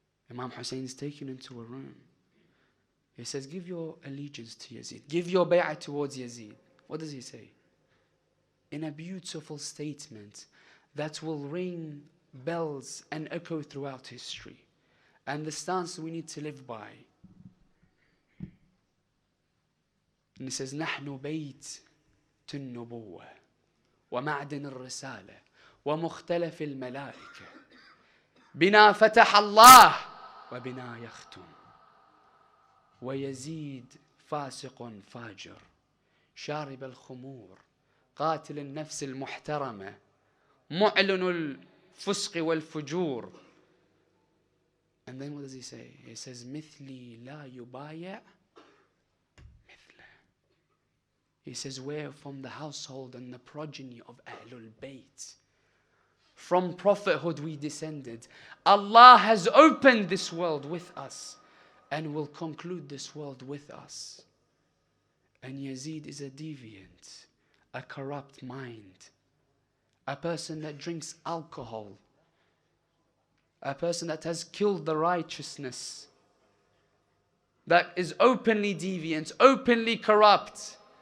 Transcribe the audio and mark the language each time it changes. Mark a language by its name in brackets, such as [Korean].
[English] Imam Hussain is taken into a room. He says, give your allegiance to Yazid. Give your bay'ah towards Yazid. What does he say? In a beautiful statement that will ring bells and echo throughout history. And the stance we need to live by. And he says, [Arabic] نحن بيت النبوة ومعدن الرسالة ومختلف الملائكة بنا فتح الله وبنا يختم ويزيد فاسق فاجر شارب الخمور قاتل النفس المحترمة معلن الفسق والفجور. [English] And then what does he say? He says, [Arabic] مثلي لا يبايع مثله. [English] He says, we're from the household and the progeny of Ahlul Bayt. From prophethood we descended. Allah has opened this world with us and will conclude this world with us. And Yazid is a deviant, a corrupt mind, a person that drinks alcohol, a person that has killed the righteousness, that is openly deviant, openly corrupt.